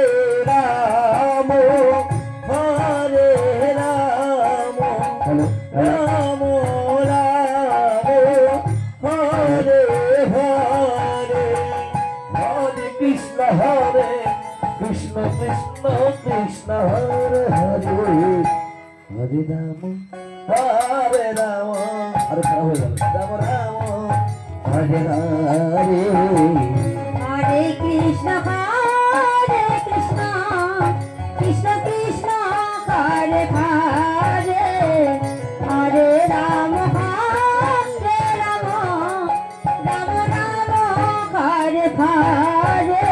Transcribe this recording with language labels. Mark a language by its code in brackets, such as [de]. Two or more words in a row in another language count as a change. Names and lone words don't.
[sa] রাম, হরে রাম, রাম রাম, হরে হরে, হরে কৃষ্ণ হরে কৃষ্ণ, কৃষ্ণ কৃষ্ণ হরে হরে, হরে রাম, হরে রাম, [bn] আরে খারাপ হয়ে গেল, [sa] রাম রাম, হরে হরে। हरे कृष्ण, हरे कृष्ण, कृष्ण कृष्ण, हरे हरे, हरे राम, हरे राम, राम राम, हरे हरे, Hare Rama, Hare Rama, Rama Rama, Hare Hare,